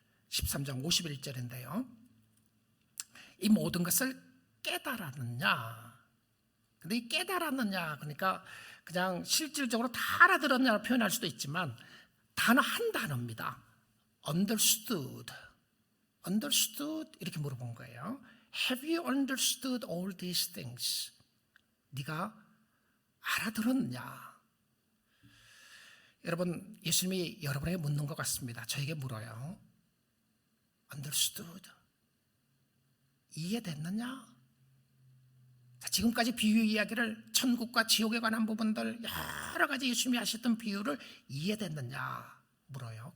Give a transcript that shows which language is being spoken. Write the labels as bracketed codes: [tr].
[ko] 13장 51절인데요 이 모든 것을 깨달았느냐. 근데 이 깨달았느냐, 그러니까 그냥 실질적으로 다 알아들었냐고 표현할 수도 있지만, 단어 한 단어입니다. [en] understood. understood [ko] 이렇게 물어본 거예요. [en] Have you understood all these things? [ko] 네가 알아들었냐? 여러분, 예수님이 여러분에게 묻는 것 같습니다. 저에게 물어요. understood. 이해됐느냐? 자, 지금까지 비유 이야기를, 천국과 지옥에 관한 부분들 여러 가지 예수님이 하셨던 비유를 이해됐느냐 물어요.